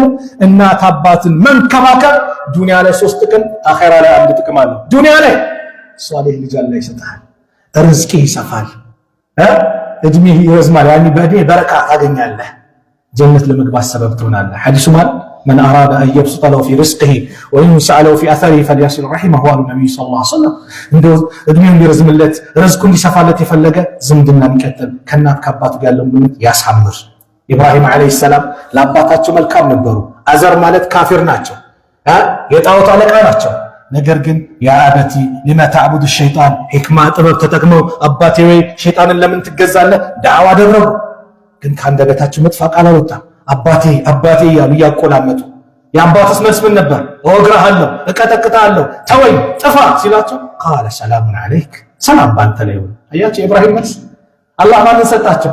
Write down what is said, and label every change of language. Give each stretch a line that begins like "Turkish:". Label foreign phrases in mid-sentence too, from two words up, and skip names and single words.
Amharic: እናት አባትን መንከባከብ ዱንያ ላይ 3 ጥቅም፣ አኺራ ላይ 1 ጥቅም አለው። ዱንያ ላይ ሷሊህ ልጅ አላህ ይሰጣል፣ ርዝቅ ይሰፋል፣ እድሜ ይረዝማል። ያኒ በእድሜ በረካ ታገኛለህ፣ ጀነት ለመግባት ሰበብ ትሆናለህ። ሐዲሱ ማለት
Arabic: من أراد أن يبسط له في رزقه وينسع له في أثره فليصل رحمه قال النبي صلى الله عليه وسلم
Amharic: እንደው እድሜው እንዲረዝምለት ርዝቁ እንዲሰፋለት የፈለገ ዝምድና እንቀጥል፣ ከእናት ከአባቱ ጋር ያለው ግንኙነት ያሳምር። ኢብራሂም
Arabic: عليه السلام
Amharic: ለአባታቸው መልካም ነበሩ። አዘር ማለት ካፊር ናቸው፣ የጣዖት አለቃ ናቸው። ነገር ግን
Arabic: يا أبت لما تعبد الشيطان
Amharic: ሕክማ ጥበብ ተጠቅመው አባቴ ወይ ሸይጣንን ለምን ትገዛለህ ዳዕዋ አደረጉ። ግን ከአንደበታቸው መጥፎ ቃል አልወጣም። አባቴ እያሉ እያቆላመጡ። የአባቱስ መልስ ምን ነበር? እወግርሃለሁ፣ እቀጠቅጣለሁ፣ ተወኝ፣ ጥፋ ሲላቸው
Arabic: قال سلام عليك፣
Amharic: ሰላም ባንተ ላይ ይሁን። አያቸው የኢብራሂም መልስ። አላህ ማንን ሰጣቸው?